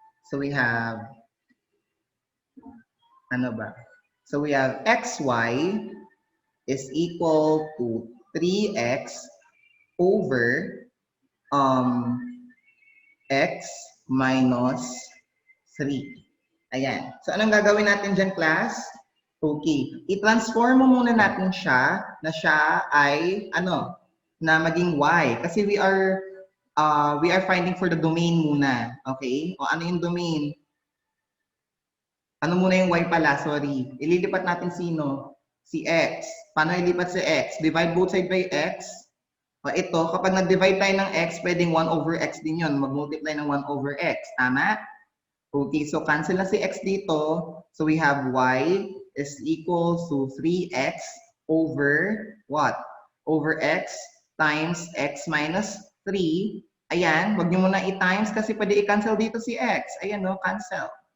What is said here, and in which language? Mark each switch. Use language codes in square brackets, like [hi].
[en] So, we have, So, we have xy is equal to 3x over x minus 3. [tl] Ayan. So, anong gagawin natin dyan, class? Okay. I-transform mo muna natin siya na siya ay, na maging y. [en] Kasi we are finding for the domain muna. [tl] Okay? O ano yung domain? Ano muna yung y pala? Sorry. Ililipat natin sino? Si x. Paano ilipat si x? [en] Divide both sides by x. [tl] O ito, kapag nag-divide tayo ng x, pwedeng 1 over x din yun. Mag-multiply ng 1 over x. Tama? Okay, so cancel na si x dito. [en] So we have y is equal to 3x over what? Over x times x minus 3. [tl] Ayan, wag niyo muna i-times kasi pwede i-cancel dito si x. Ayan, no, cancel.